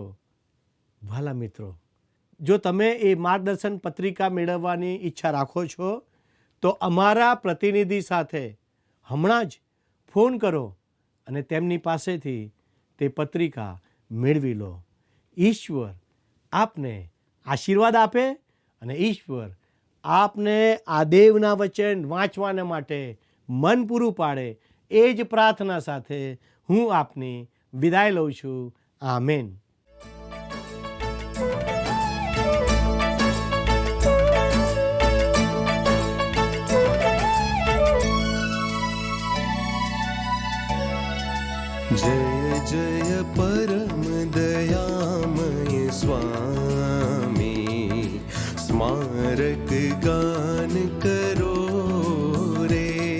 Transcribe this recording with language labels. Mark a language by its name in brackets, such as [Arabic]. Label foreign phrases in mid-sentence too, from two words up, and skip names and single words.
[Gujarati] વાલા મિત્રો, જો તમે એ માર્ગદર્શન પત્રિકા મેળવવાની ઈચ્છા રાખો છો તો અમારા પ્રતિનિધિ સાથે હમણાં જ ફોન કરો અને તેમની પાસેથી તે પત્રિકા મેળવી લો. ઈશ્વર આપને આશીર્વાદ આપે અને ઈશ્વર આપને આ દેવના વચન વાંચવાને માટે મન પૂરું પાડે, એ જ પ્રાર્થના સાથે હું આપની વિદાય લઉં છું. આમેન. [Hindi] जय जय परम दयामय स्वामी, स्मारक गान करो रे.